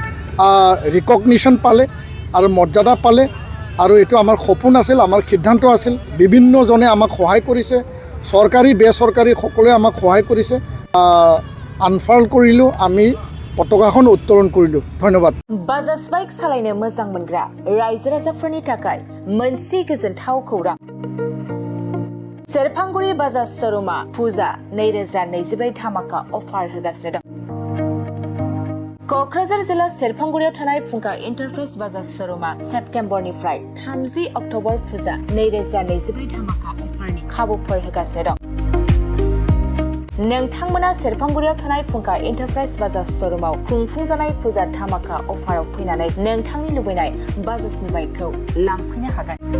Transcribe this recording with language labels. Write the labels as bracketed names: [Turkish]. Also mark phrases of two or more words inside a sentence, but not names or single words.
[Assamese] ৰিকগনিশ্যন পালে আৰু মৰ্যাদা পালে আৰু এইটো আমাৰ সপোন আছিল আমাৰ সিদ্ধান্ত আছিল বিভিন্নজনে আমাক সহায় কৰিছে চৰকাৰী বেচৰকাৰী সকলোৱে আমাক সহায় কৰিছে আনফাৰ্ল কৰিলোঁ আমি পতাকাখন উত্তোলন কৰিলোঁ ধন্যবাদ [Bodo] बाजाज बाइक सालायनो मोजां मोनग्रा रायजो राजाफोरनि थाखाय मोनसे गोजोनथाव खौरां सेरफांगुरि बाजाज शोरूमा फुजा 2024 धामाका अफार होगासिनो दं क'क्राझार जिल्ला सेरफांगुरियाव थानाय फुंखा एन्टारप्राइज बाजाज शोरूमा सेप्तेम्बरनिफ्राय 30 अक्ट'बर फुजा 2024 धामाका अफारनि खाबुफोर होगासिनो दं नोंथांमोना सेरफांगुरियाव थानाय फुंखा एन्टारप्राइज बाजाज शोरूमाव खुंफुंजानाय फुजा धामाका अफाराव फैनानै नोंथांनि लुबैनाय बाजाजनि बाइकखौ लांफैनो हागोन